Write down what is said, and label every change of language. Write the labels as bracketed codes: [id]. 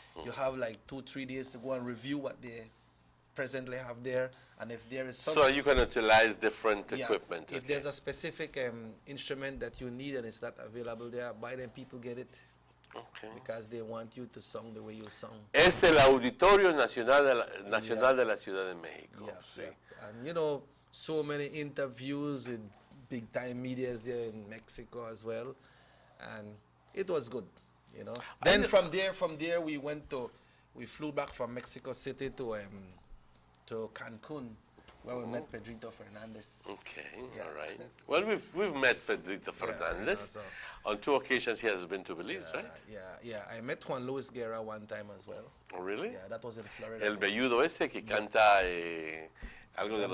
[en] You have like 2-3 days to go and review what they presently have there, and if there is something, so you can utilize different equipment. If there's a specific instrument that you need and it's not available there, by then people get it. Okay. Because they want you to sing the way you sing. [es] Es el Auditorio Nacional de la Ciudad de México. [en] Yeah. And you know, so many interviews with big time medias there in Mexico as well, and it was good, you know. Then from there we flew back from Mexico City to Cancun, where we met Pedrito Fernandez. Okay, all right. Well, we've met Pedrito Fernandez. On 2 occasions he has been to Belize, right? Yeah. I met Juan Luis Guerra one time as well. Oh, really? Yeah, that was in Florida. [es] El velludo ese que canta algo de los